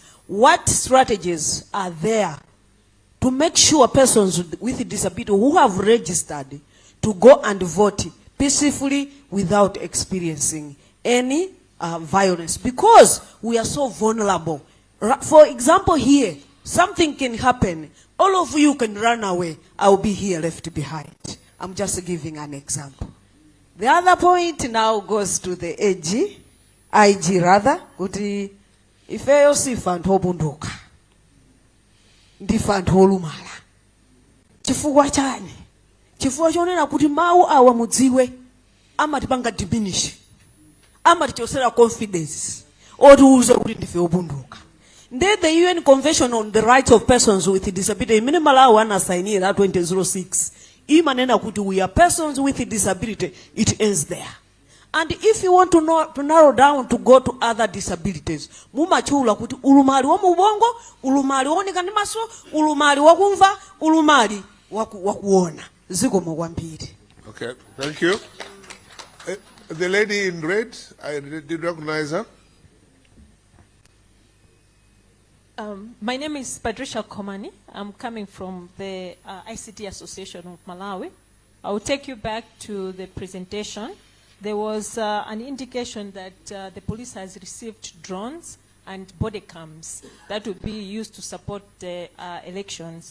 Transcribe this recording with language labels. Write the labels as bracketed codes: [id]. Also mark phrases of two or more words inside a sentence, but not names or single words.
[en] What strategies are there to make sure persons with disability who have registered to go and vote peacefully without experiencing any violence, because we are so vulnerable. For example, here, something can happen. All of you can run away. I will be here left behind. I'm just giving an example. The other point now goes to the IG rather. [ny] Kuti ifeyo sifa anthu obunduka. Ndifa anthu olumala. Chifukwa chani? Chifukwa chonena kuti mawu awa mudziwe amatipanga diminish. Amatichosera confidence. Otiuze kuti ndife obunduka. [en] Then the UN Convention on the Rights of Persons with Disability, minimal one assignee at 2006. [ny] Imanena kuti [en] we are persons with disability. It ends there. And if you want to narrow down to go to other disabilities, [ny] mumachula kuti ulumali wa mubongo, ulumali wooneka ndi maso, ulumali wakumva, ulumali wakuona. Ziko mwambiri. [en] Okay, thank you. The lady in red, I did recognize her. My name is Patricia Komani. I'm coming from the ICT Association of Malawi. I will take you back to the presentation. There was an indication that the police has received drones and body cams that would be used to support the elections.